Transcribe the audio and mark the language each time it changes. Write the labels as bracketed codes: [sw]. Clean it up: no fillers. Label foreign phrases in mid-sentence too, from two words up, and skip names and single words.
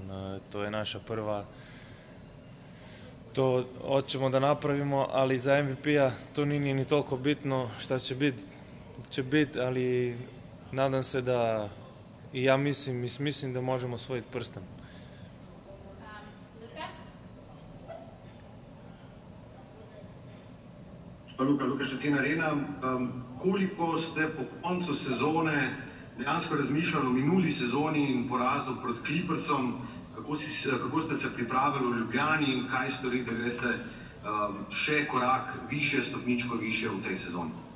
[sr] To je naša prva, to hoćemo da napravimo, ali za MVP-a to nije ni toliko bitno. Šta će biti, ali nadam se da, i ja mislim da možemo osvojiti prsten. [sl] Luka Štetina Arena, koliko ste po koncu sezone dejansko razmišljali o minuli sezoni in porazu proti Clippersom, kako ste se pripravili v Ljubljani in kaj storite, da greste še korak više, stopničko više v tej sezoni?